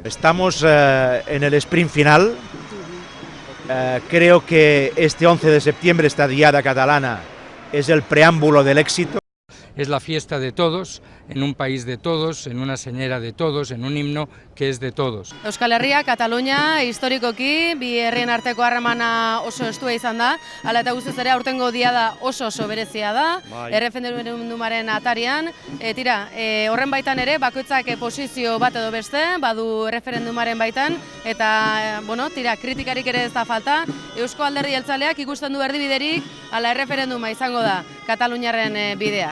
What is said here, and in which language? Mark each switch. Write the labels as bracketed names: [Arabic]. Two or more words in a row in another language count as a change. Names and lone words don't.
[Spanish] Estamos en el sprint final. Creo que este 11 de septiembre, esta diada catalana, es el preámbulo del éxito. Es la fiesta de todos, en un país de todos, en una señera de todos, en un himno que es de todos. [Basque] Euskal Herria, Katalunia, historikoki, bi herrien arteko harremana oso estua izan da, hala eta guztiz ere aurtengo diada oso berezia da, erreferendumaren atarian, horren baitan ere, bakoitzak posizio bat edo beste, badu erreferendumaren baitan, eta, kritikarik ere ez da falta, Eusko Alderdi Jeltzaleak ikusten du erdibiderik, hala erreferenduma izango da Kataluniaren bidea.